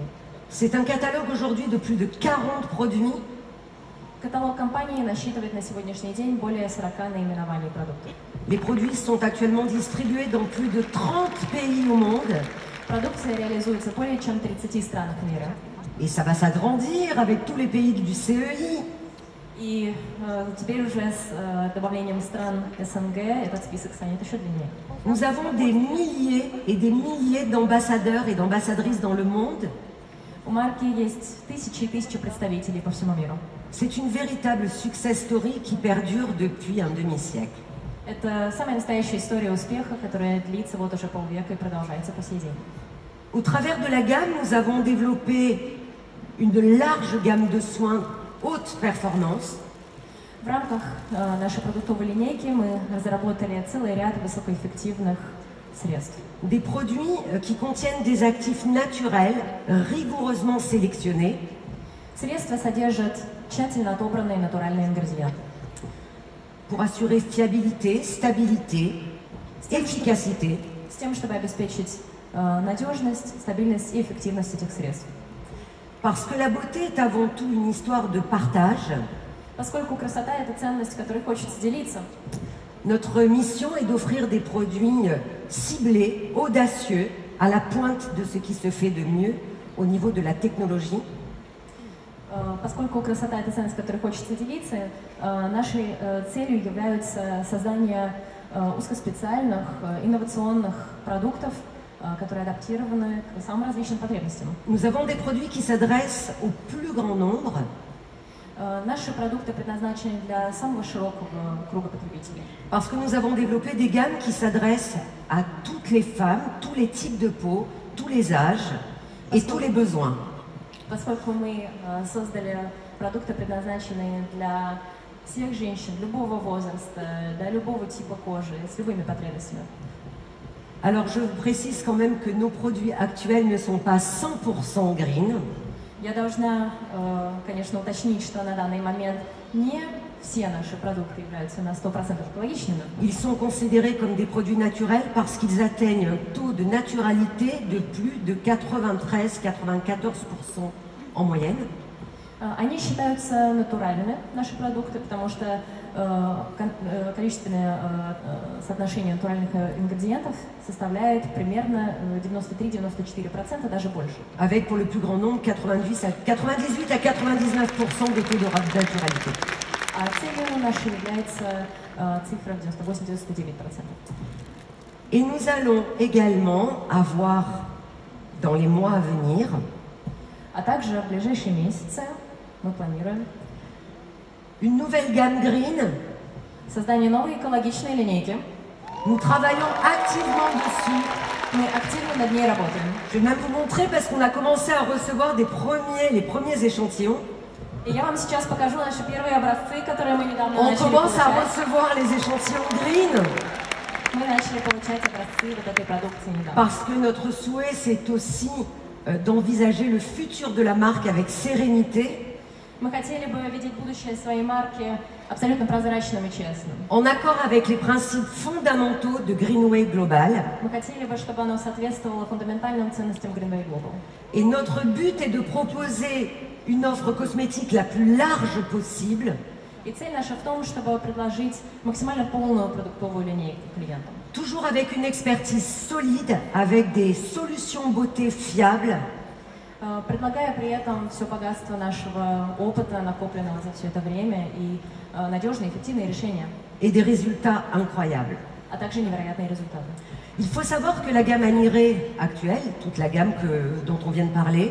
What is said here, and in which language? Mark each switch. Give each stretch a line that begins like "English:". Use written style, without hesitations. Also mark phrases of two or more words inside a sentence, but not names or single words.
French: C'est un catalogue aujourd'hui de plus de 40 produits
Russian: Каталог компании насчитывает на сегодняшний день более 40 наименований продуктов.
French: Les produits sont actuellement distribués dans plus de 30 pays au monde
Russian: Продукция реализуется более чем в 30 странах мира.
French: et ça va s'agrandir avec tous les pays du CEI.
Russian: И теперь уже с добавлением стран СНГ этот список станет еще длиннее.
French: Nous avons des milliers et des milliers d'ambassadeurs et d'ambassadrices dans le monde.
Russian: У марки есть тысячи и тысячи представителей по всему миру.
French: C'est une véritable
English: success story
French: qui perdure depuis un demi-siècle.
Russian: Это самая настоящая история успеха, которая длится вот уже полвека и продолжается по сей день.
French: Au travers de la gamme, nous avons développé une large gamme de soins haute performance.
Russian: В рамках нашей продуктовой линейки мы разработали целый ряд высокоэффективных средств.
French: Des produits qui contiennent des actifs naturels rigoureusement sélectionnés
Russian: Средства содержат тщательно отобранные натуральные ингредиенты
French: pour assurer fiabilité, stabilité, efficacité.
Russian: с тем, чтобы обеспечить надежность, стабильность и эффективность этих средств.
French: Parce que la beauté est avant tout une histoire de partage.
Russian: Поскольку красота – это ценность, которой хочется делиться,
French: Notre mission est d'offrir des produits ciblés, audacieux, à la pointe de ce qui se fait de mieux au niveau de la technologie.
Russian: Поскольку красота – это ценность, которой хочется делиться, нашей целью является создание узкоспециальных, инновационных продуктов, которые адаптированы к самым различным потребностям.
French: Nous avons des produits qui s'adressent au plus grand nombre,
Russian: Наши продукты предназначены для самого широкого круга потребителей.
French: parce que nous avons développé des gammes qui s'adressent à toutes les femmes, tous les types de peau, tous les âges. et tous les besoins.
Russian: Поскольку мы создали продукты, предназначенные для всех женщин, любого возраста, для любого типа кожи, с любыми потребностями.
French: Alors je vous précise quand même que nos produits actuels ne sont pas 100% green.
Russian: Я должна, конечно, уточнить, что на данный момент не все наши продукты являются на 100% экологичными.
French: Ils sont considérés comme des produits naturels parce qu'ils atteignent un taux de naturalité de plus de 93-94% en moyenne.
Russian: Они считаются натуральными, наши продукты, потому что количественное соотношение натуральных ингредиентов составляет примерно 93-94%, даже больше.
French: Avec pour le plus grand nombre 98 à 99% de taux de naturalité.
Russian: А целью нашей является цифра 98-99%.
French: Et nous allons également avoir dans les mois à venir
Russian: А также в ближайшие месяцы мы планируем
French: une nouvelle gamme green.
Russian: создание новой экологичной линейки.
French: Nous travaillons activement dessus.
Russian: Мы активно над ней работаем.
French: Je vais même vous montrer parce qu'on a commencé à recevoir les premiers échantillons.
Russian: И я вам сейчас покажу наши первые образцы, которые мы недавно
French: On
Russian: начали
French: commence à
Russian: получать.
French: recevoir les échantillons green
Russian: Мы начали получать образцы вот этой продукции недавно.
French: parce que notre souhait c'est aussi d'envisager le futur de la marque avec sérénité.
Russian: Мы хотели бы видеть будущее своей марки абсолютно прозрачным и честным.
French: En accord avec les principes fondamentaux de Greenway Global.
Russian: Мы хотели бы, чтобы оно соответствовало фундаментальным ценностям Greenway Global.
French: Et notre but est de proposer une offre cosmétique la plus large possible.
Russian: И цель наша в том, чтобы предложить максимально полную продуктовую линейку клиентам.
French: Toujours avec une expertise solide, avec des solutions beauté fiables.
Russian: Предлагая при этом все богатство нашего опыта, накопленного за все это время, и надежные, эффективные решения.
French: Et des résultats incroyables.
Russian: А также невероятные результаты.
French: Il faut savoir que la gamme Aniré actuelle, toute la gamme dont on vient de parler,